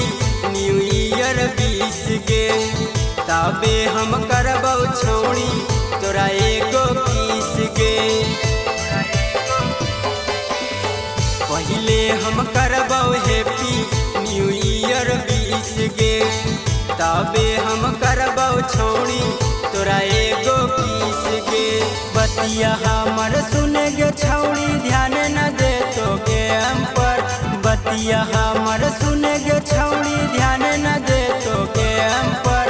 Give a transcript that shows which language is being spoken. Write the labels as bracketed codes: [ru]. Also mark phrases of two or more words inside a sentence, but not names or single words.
[en] New Year [mai] 20 के, तबे हम करबो छौड़ी तोरा एगो किस के। पहले हम करबो [en] Happy New Year [mai] 20 के, तबे हम करबो छौड़ी तोरा एगो किस के। बतिया हमर सुन गे छौड़ी ध्यान न दे तो गे हम पर। बतिया हमर सुन गे छौड़ी ध्यान न दे तो गे हम पर।